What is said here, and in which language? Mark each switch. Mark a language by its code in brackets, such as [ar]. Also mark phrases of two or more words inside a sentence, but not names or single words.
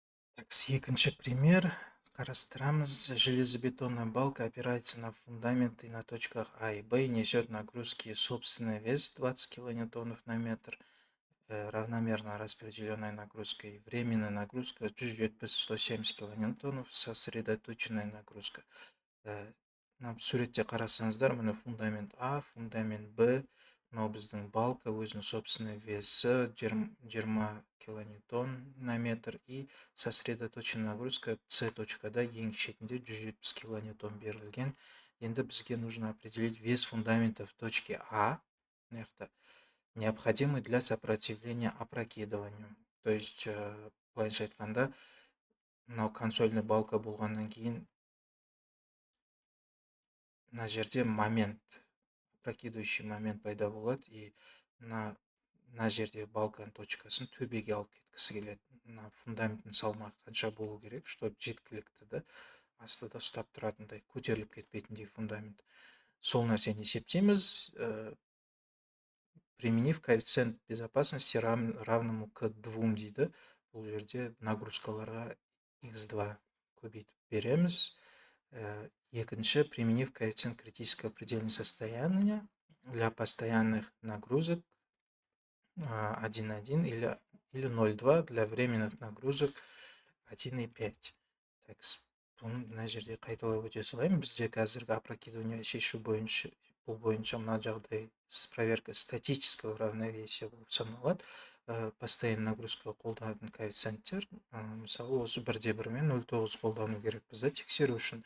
[kk] Екінші пример қарастырамыз. [ru] Железобетонная балка опирается на фундаменты на точках А и Б и несет нагрузки собственный вес 20 килоньютонов на метр, равномерно распределенной нагрузкой. Временная нагрузка 170 килоньютонов, сосредоточенная нагрузка. [kk] Суретте қарасаңыздар, міне фундамент А, фундамент Б, мынау біздің балка, өзінің [ru] собственный весі 20 килоньютон на метр и сосредоточенная нагрузка [kk] С точкада ең шетінде 170 килоньютон берілген. Енді бізге [ru] нужно определить вес фундамента в точке А, необходимый для сопротивления опрокидыванию. То есть, [kk] былайша айтқанда, мынау [ru] консольный балка [kk] болғаннан кейін мына жерде момент, [ru] опрокидывающий момент [kk] пайда болады, и мына жерде балканың точкасын төбеге алып кеткісі келеді. Мына фундаменттің салмағы қанша болу керек, чтобы жеткілікті да астыда ұстап тұратындай, көтеріліп кетпейтіндей фундамент. Сол нәрсені есептейміз, [ru] применив коэффициент безопасности равному к 2 дейді. [kk] Бұл жерде нагрузкаларға x2 көбейтіп береміз. Екінші, [ru] применив коэффициент критического предельного состояния для постоянных нагрузок 1,1 или 0,2 для временных нагрузок 1,5. Так, [kk] бұны мына жерде қайталап өте салайын. Бізде қазіргі опрокидывание шешу бойынша, бұл бойынша мына жағдай [ru] проверка статического равновесия [kk] болып саналады. [ru] Постоянный нагрузка [kk] қолданатын коэффициенттер, мысалы осы 1,1 мен 0,9 қолдану керек бізде тексеру үшін.